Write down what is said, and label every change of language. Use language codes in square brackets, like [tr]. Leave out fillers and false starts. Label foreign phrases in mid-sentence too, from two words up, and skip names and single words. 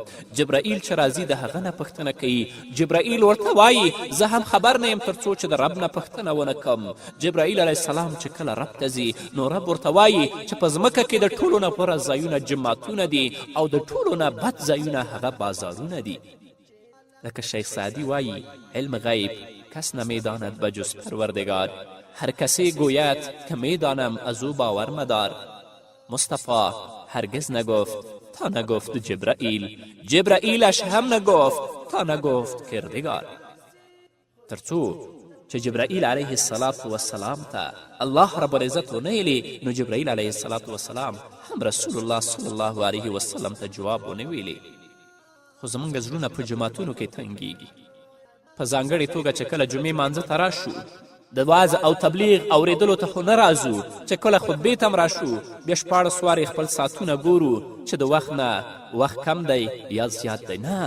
[ps] جبرائیل چې راځي د هغه نه پوښتنه کوي. جبرائیل ورته وایي زه هم خبر نه یم تر څو چې د رب نه پوښتنه ونه کړم. جبرائیل [ar] علیه السلام [ps] چې کله رب ته ځي نو رب ورته وایي چې په ځمکه کې د ټولو نه غوره ځایونه جماعتونه دي او د ټولو نه بد ځایونه هغه بازارونه دي. لکه شیخ سعدی وایي [fa] علم غیب کس نمیداند بجز پروردگار، هر کسی گوید که میدانم از او باور مدار. مصطفی هرگز نگفت تا نگفت جبرائیل، جبرائیلش هم نگفت تا نگفت کردگار. [ps] ترڅو چې جبرائیل [ar] علیه السلام [ps] ته [ar] الله رب العزت [ps] ونه ویلي نو جبرائیل [ar] علیه السلام [ps] هم [ar] رسول الله صلی الله علیه وسلم [ps] ته جواب ونه ویلي. خو زموږ زړونه په جماعتونو کې تنګیږي، په ځانګړې توګه چې کله جمعې مانځه ته راشو د واعظ او تبلیغ اورېدلو ته خو نه راځو، چې کله خطبې ته م راشو بیا 14 وارې خپل ساعتونه ګورو چې د وخت نه وخت کم دی یا زیات دی.